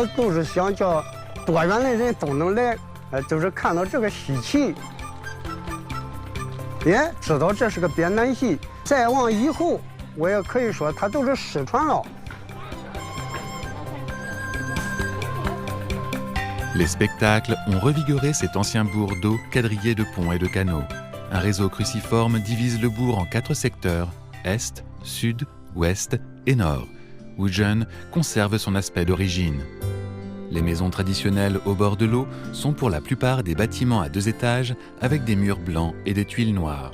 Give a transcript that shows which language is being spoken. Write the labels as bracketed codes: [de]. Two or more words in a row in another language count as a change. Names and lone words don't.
[zh] 都是想叫多远的人都能来，就是看到这个稀奇，也知道这是个编南戏。再往以后，我也可以说它都是失传了。 [fr] Les spectacles ont revigoré cet ancien bourg d'eau quadrillé de ponts et de canaux. Un réseau cruciforme divise le bourg en 4 secteurs, est, sud, ouest et nord. Wuzhen conserve son aspect d'origine. Les maisons traditionnelles au bord de l'eau sont pour la plupart des bâtiments à 2 étages avec des murs blancs et des tuiles noires.